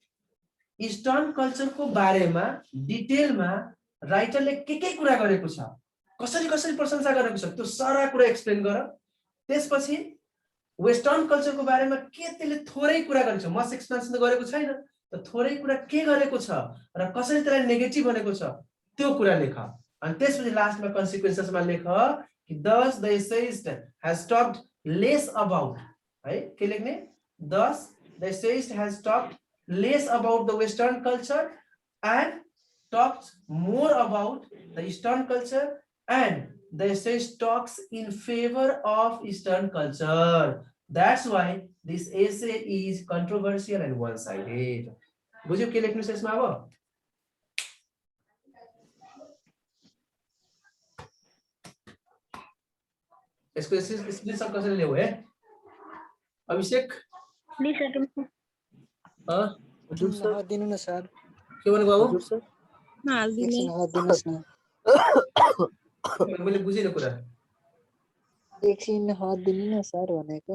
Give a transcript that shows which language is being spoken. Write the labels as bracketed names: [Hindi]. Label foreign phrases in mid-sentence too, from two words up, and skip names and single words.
[Nepali] इस्टर्न कल्चरको बारेमा डिटेलमा राइटरले के कुरा गरेको छ कसरी कसरी प्रशंसा गरेको छ त्यो सारा कुरा एक्सप्लेन गर त्यसपछि वेस्टर्न कल्चरको बारेमा के त्यसले थोरै कुरा गरेको छ [English] most explanation [Nepali] गरेको छैन त थोरै कुरा के गरेको छ र कसरी त्यसलाई नेगेटिभ भनेको छ त्यो कुरा लेख अनि त्यसपछि लास्टमा कन्सिक्वेन्सेसमा लेख कि [English] thus the essayist has talked less about [Nepali] है के [English] लेख्ने thus the essayist has talked less about the western culture and talks more about the eastern culture and the essayist talks in favor of eastern culture that's why this essay is controversial and one sided [Nepali] बुझ्यौ के लेख्नु छ यसमा अब इसको स्क्रीनशॉट कसरी ल्याउ है [English] अभिषेक [Nepali] दिनु न सर के भन्नु बाबु हजुर सर हाल्दिनुस् न मैले बुझिन कुरा एकछिन हात दिनु न सर भनेको